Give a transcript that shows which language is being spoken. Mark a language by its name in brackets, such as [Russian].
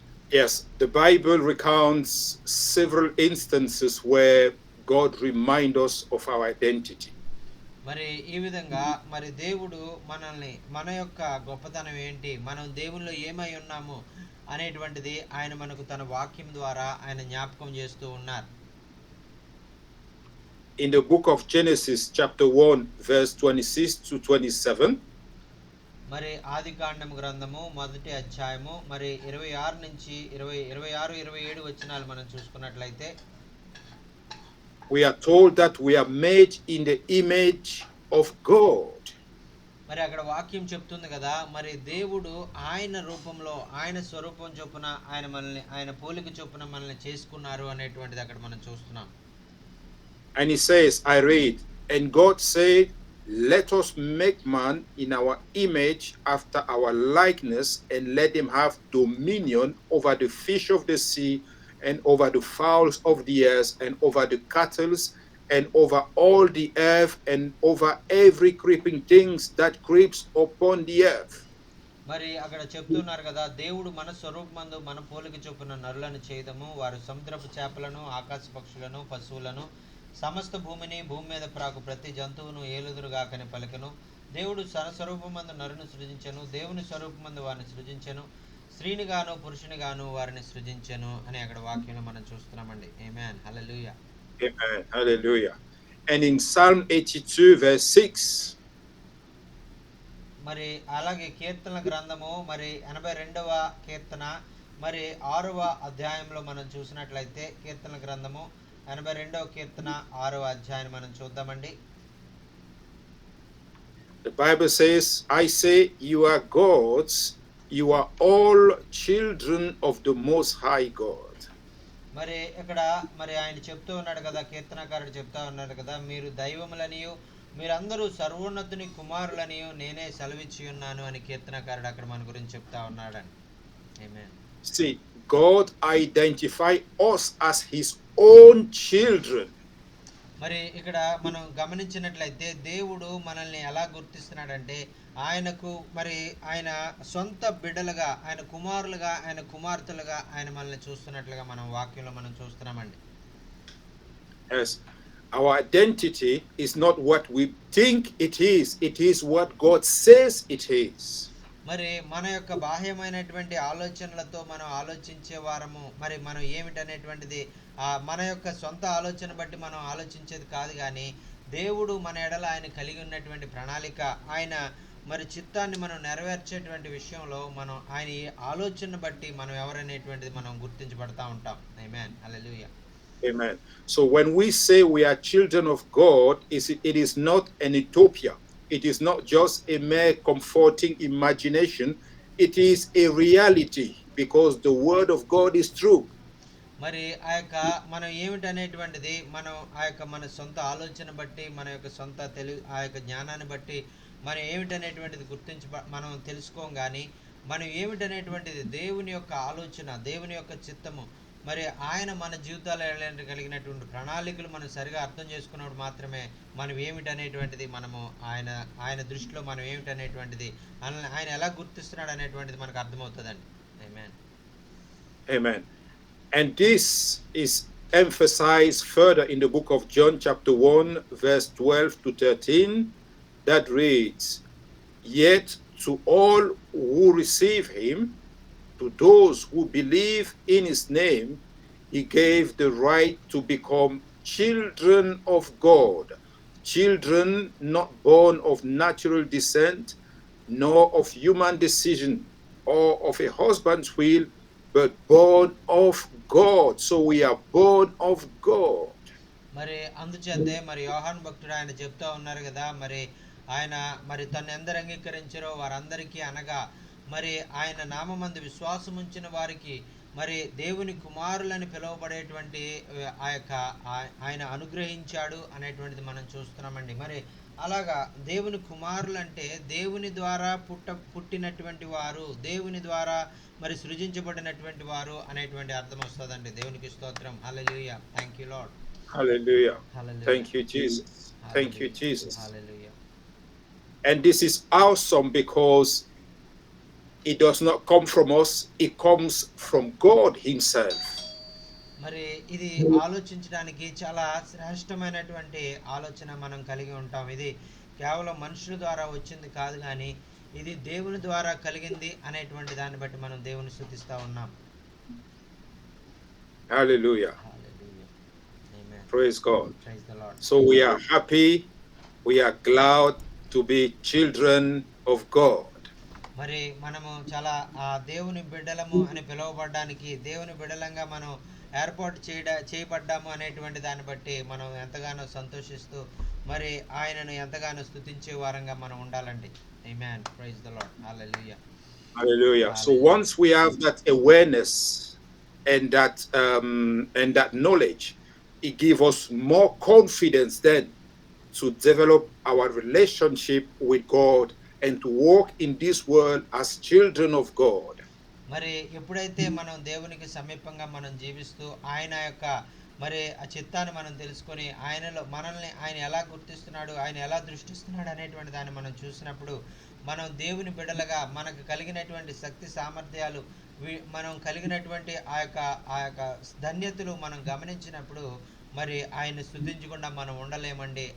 [English] Yes, the Bible recounts several instances where God reminds us of our identity. [Telugu] మరి ఈ విధంగా మరి దేవుడు మనల్ని మన యొక్క గొప్పతనం ఏంటి, మనం దేవునిలో ఏమై ఉన్నాము అనేటువంటిది ఆయన మనకు తన వాక్యం ద్వారా ఆయన జ్ఞాపకం చేస్తూ ఉన్నారు. [English] In the book of Genesis chapter 1 verse 26 to 27, [Telugu] మరి ఆదికాండం గ్రంథము మొదటి అధ్యాయము మరి 26 నుంచి 27 వచనాలు మనం చూసుకున్నట్లయితే [English] we are told that we are made in the image of God. [Telugu] మరి అక్కడ వాక్యం చెప్తుంది కదా, మరి దేవుడు ఆయన రూపంలో ఆయన స్వరూపం చొప్పున ఆయన మనల్ని ఆయన పోలిక చొప్పున మనల్ని చేసుకున్నారు అనేటువంటిది అక్కడ మనం చూస్తున్నాం. [English] And he says, I read, and God said, let us make man in our image after our likeness, and let him have dominion over the fish of the sea, and over the fowls of the air, and over the cattle, and over all the earth, and over every creeping things that creeps upon the earth. [Telugu] మరి అక్కడ చెప్తున్నారు కదా, దేవుడు మన స్వరూపమందు మన పోలిక చొప్పున నరులను చేయదము, వారు సముద్రపు చేపలను ఆకాశ పక్షులను పశువులను సమస్త భూమిని భూమి మీద ప్రాకు ప్రతి జంతువును ఏలుదురుగాకని పలికెను. దేవుడు తన స్వరూపమందు నరుని సృజించెను, దేవుని స్వరూపమందు వారిని సృజించెను, స్త్రీని గాను పురుషుని గాను వారిని సృజించెను అని అక్కడ వాక్యంలో మనం చూస్తున్నామండి. ఆమేన్, హల్లెలూయా. [English] Amen, hallelujah. And in Psalm 82 verse 6, [Telugu] మరి అలాగే కీర్తనల గ్రంథము మరి 82వ కీర్తన మరి 6వ అధ్యాయంలో మనం చూసినట్లయితే కీర్తనల గ్రంథము 82వ కీర్తన 6వ అధ్యాయం మనం చూద్దామండి. [English] the Bible says, I say, you are gods, you are all children of the Most High God. [Telugu] మరి ఇక్కడ మరి ఆయన చెప్తూ ఉన్నాడు కదా, కీర్తనకారుడు చెప్తా ఉన్నాడు కదా, మీరు దైవములనియు మీరందరూ సర్వోన్నతుని కుమారులనియు నేనే సెలవిచ్చి ఉన్నాను అని కీర్తనకారుడు అక్కడ మన గురించి చెప్తా ఉన్నాడని. ఆమేన్. [English] See, God identify us as his own children. [Telugu] మరి ఇక్కడ మనం గమనించినట్లయితే దేవుడు మనల్ని ఎలా గుర్తిస్తున్నాడంటే ఆయనకు మరి ఆయన సొంత బిడ్డలుగా, ఆయన కుమారులుగా, ఆయన కుమార్తెలుగా ఆయన మనల్ని చూస్తున్నట్లుగా మనం వాక్యంలో మనం చూస్తున్నామండి. [English] Yes, our identity is not what we think it is what God says it is. [Telugu] మరి మన యొక్క బాహ్యమైనటువంటి ఆలోచనలతో మనం ఆలోచించే వారము, మరి మనం ఏమిటనేటువంటిది మన యొక్క సొంత ఆలోచన బట్టి మనం ఆలోచించేది కాదు కానీ, దేవుడు మన ఎడల ఆయన కలిగి ఉన్నటువంటి ప్రణాళిక, ఆయన మరి చిత్తాన్ని మనం నెరవేర్చేటువంటి విషయంలో మనం ఆయన ఈ ఆలోచన బట్టి మనం ఎవరనేటువంటిది మనం గుర్తించబడతా ఉంటాం. ఆమేన్. హల్లెలూయా. [English] Amen. So when we say we are children of God, it is not an utopia. It is not just a mere comforting imagination. It is a reality because the word of God is true. [Telugu] మరి ఆ యొక్క మనం ఏమిటనేటువంటిది మనం ఆ యొక్క మన సొంత ఆలోచన బట్టి, మన యొక్క సొంత ఆ యొక్క జ్ఞానాన్ని బట్టి మనం ఏమిటనేటువంటిది మనం తెలుసుకోం కానీ, మనం ఏమిటనేటువంటిది దేవుని యొక్క ఆలోచన, దేవుని యొక్క చిత్తము, మరి ఆయన మన జీవితాలు కలిగినటువంటి ప్రణాళికలు మనం సరిగా అర్థం చేసుకున్నప్పుడు మాత్రమే మనం ఏమిటనేటువంటిది మనము ఆయన దృష్టిలో మనం ఏమిటనేటువంటిది ఆయన ఎలా గుర్తిస్తున్నాడు అనేటువంటిది మనకు అర్థమవుతుందండి. ఆమేన్. [English] Amen. And this is emphasized further in the book of John chapter 1 verse 12 to 13 that reads, "Yet to all who receive him, to those who believe in his name, he gave the right to become children of God, children not born of natural descent, nor of human decision, or of a husband's will, but born of God." So we are born of God. [Telugu] మరి అందుచేతే మరి యోహాను భక్తుడు ఆయన చెప్తా ఉన్నారు కదా, మరి ఆయన మరి తను ఎందరు అంగీకరించారో వారందరికీ అనగా మరి ఆయన నామమందు విశ్వాసం ఉంచిన వారికి మరి దేవుని కుమారులని పిలువబడేటువంటి ఆ యొక్క ఆయన అనుగ్రహించాడు అనేటువంటిది మనం చూస్తున్నామండి. మరి అలాగా దేవుని కుమారులు అంటే దేవుని ద్వారా పుట్టినటువంటి వారు, దేవుని ద్వారా మరి సృజించబడినటువంటి వారు అనేటువంటి అర్థం వస్తుందండి. దేవునికి స్తోత్రం. హల్లెలూయా. [English] Thank you Lord. Hallelujah. Hallelujah. Thank you, Jesus. Thank you, Jesus. Hallelujah. And this is awesome because it does not come from us, it comes from God himself. [Telugu] మరి ఇది ఆలోచించడానికి చాలా శ్రేష్టమైనటువంటి ఆలోచన మనం కలిగి ఉంటాం. ఇది కేవలం మనుషుల ద్వారా వచ్చింది కాదు కానీ ఇది దేవుని ద్వారా కలిగింది అనేటువంటి దాన్ని బట్టి మనం దేవుని స్తుతిస్తా ఉన్నాం. [English] Hallelujah. Hallelujah. Amen. Praise God. Praise the Lord. So we are happy, we are glad to be children of God. [Telugu] మరి మనము చాలా దేవుని బిడ్డలము అని పిలువబడడానికి, దేవుని బిడ్డలంగా మనం ఏర్పాటు చేయబడ్డాము అనేటువంటి దాన్ని బట్టి మనం ఎంతగానో సంతోషిస్తూ మరి ఆయనను ఎంతగానో స్తుతించే వారంగా మనం ఉండాలండి. [English] Amen. Praise the Lord. Hallelujah. Hallelujah. So once we have that awareness and that knowledge, it gives us more confidence then to develop our relationship with God and to walk in this world as children of God. [Telugu] మరి ఎప్పుడైతే మనం దేవునికి సమీపంగా మనం జీవిస్తూ ఆయన యొక్క మరి ఆ చిత్తాన్ని మనం తెలుసుకొని ఆయనలో మనల్ని ఆయన ఎలా గుర్తిస్తున్నాడు, ఆయన ఎలా దృష్టిస్తున్నాడు అనేటువంటి దాన్ని మనం చూసినప్పుడు మనం దేవుని బిడ్డలుగా మనకు కలిగినటువంటి శక్తి సామర్థ్యాలు, మనం కలిగినటువంటి ఆ యొక్క ధన్యతలు మనం గమనించినప్పుడు మరి ఆయన స్తుతించకుండా మనం ఉండలేమండి.